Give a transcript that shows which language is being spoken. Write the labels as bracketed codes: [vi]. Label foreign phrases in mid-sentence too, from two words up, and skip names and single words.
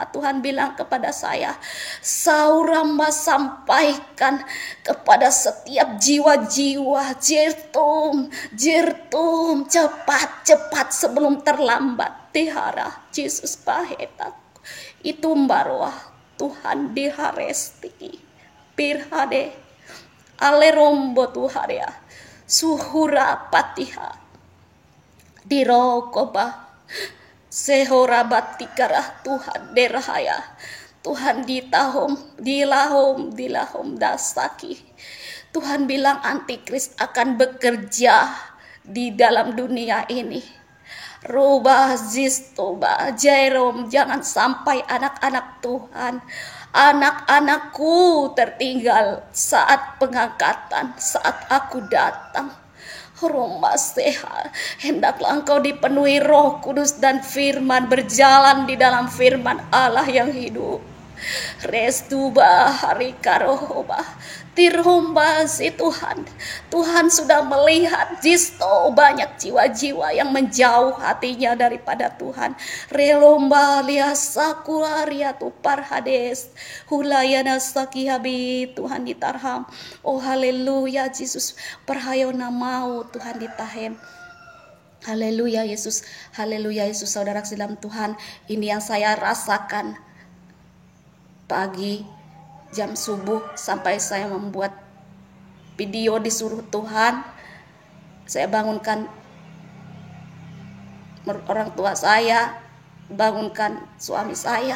[id] Tuhan bilang kepada saya, Sauramba sampaikan kepada setiap jiwa-jiwa, Jirtum, cepat sebelum terlambat. Tihara Yesus pahetak. Itu mbarwah Tuhan diharesti. Pirhade alerombo Tuharia suhura patiha dirokoba sehora batikarah Tuhan derahaya. Tuhan dilahom dasaki. Tuhan bilang antikris akan bekerja di dalam dunia ini. Rubah zistoba Jerome, jangan sampai anak-anak Tuhan, anak-anakku tertinggal saat pengangkatan, saat aku datang. Rumah sehat, hendaklah engkau dipenuhi Roh Kudus dan firman, berjalan di dalam firman Allah yang hidup. Restu bahari karoba. Tirhomba si Tuhan. Tuhan sudah melihat jisto banyak jiwa-jiwa yang menjauh hatinya daripada Tuhan. Relomba liasakularia tu parhades. Hulayana sakihabi Tuhan ditarham. Oh haleluya Yesus. Perhayo namau Tuhan ditahem. Haleluya Yesus. Haleluya Yesus. Saudara dalam Tuhan. Ini yang saya rasakan pagi jam subuh sampai saya membuat video disuruh Tuhan. Saya bangunkan orang tua saya, bangunkan suami saya.